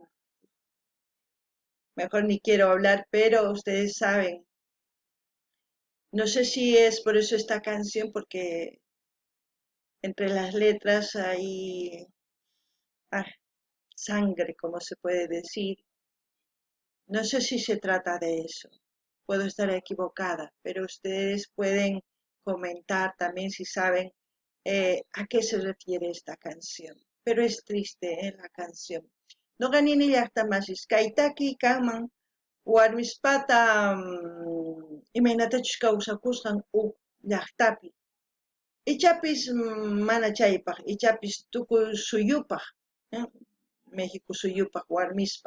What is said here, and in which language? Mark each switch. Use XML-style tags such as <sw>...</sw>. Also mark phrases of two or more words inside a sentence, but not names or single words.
<es>Mejor ni quiero hablar, pero ustedes saben, no sé si es por eso esta canción, porque entre las letras hay ah, sangre, como se puede decir. No sé si se trata de eso. Puedo estar equivocada, pero ustedes pueden comentar también si saben a qué se refiere esta canción. Pero es triste, la canción.</es> <qu>No ganini llaqtamasis kaytaki kanman warmispata imaynatachus kawsakusqan huk llaqtapi. Ichapis mana chaypaq, ichapis tukuy suyupaq, eh, México suyupaq warmispaq.</qu>